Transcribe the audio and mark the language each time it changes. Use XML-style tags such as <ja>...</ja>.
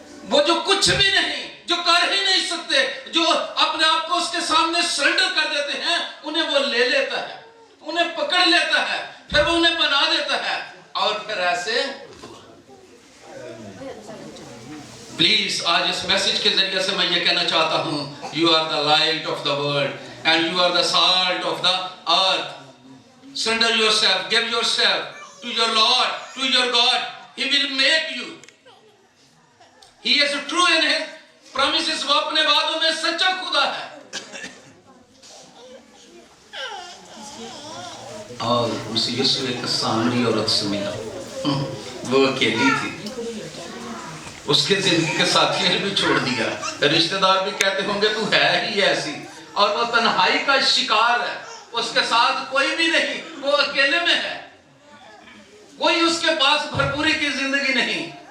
<ur>وہ جو کچھ بھی نہیں، جو کر ہی نہیں سکتے، جو اپنے آپ کو اس کے سامنے سرنڈر کر دیتے ہیں، انہیں وہ لے لیتا ہے، انہیں پکڑ لیتا ہے، پھر وہ انہیں بنا دیتا ہے. اور پھر ایسے پلیز آج اس میسیج کے ذریعے سے میں یہ کہنا چاہتا ہوں</ur> <en>you are the light of the world and you are the salt of the earth. Surrender yourself, give yourself to your Lord, to your God. He will make you. He is true in his promises.</en> <ur>وہ اپنے وعدوں میں سچا خدا ہے. اور مسیح یسوع ایک سامری عورت سے ملا، وہ اکیلی تھی، اس کے زندگی کے ساتھی نے بھی چھوڑ دیا، رشتہ دار بھی کہتے ہوں گے تو ہے ہی ایسی، اور وہ تنہائی کا شکار ہے، اس کے ساتھ کوئی بھی نہیں، وہ اکیلے میں ہے، کوئی اس کے پاس بھرپوری کی زندگی نہیں.</ur>